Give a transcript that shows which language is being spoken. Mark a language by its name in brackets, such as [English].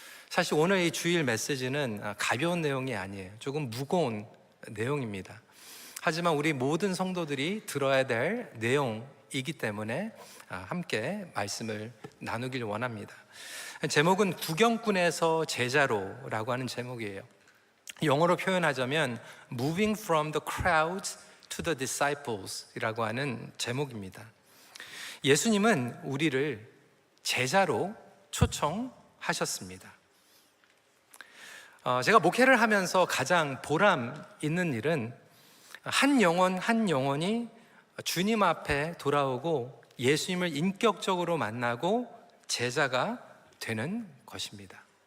[Korean] 사실 오늘 이 주일 메시지는 가벼운 내용이 아니에요. 조금 무거운 내용입니다. 하지만 우리 모든 성도들이 들어야 될 내용이기 때문에 함께 말씀을 나누길 원합니다. 제목은 구경꾼에서 제자로라고 하는 제목이에요. 영어로 표현하자면 [English] Moving from the crowds to the disciples [Korean] 이라고 하는 제목입니다. 예수님은 우리를 제자로 초청하셨습니다. 제가 목회를 하면서 가장 보람 있는 일은 한 영혼 한 영혼이 주님 앞에 돌아오고 예수님을 인격적으로 만나고 제자가 되는 것입니다.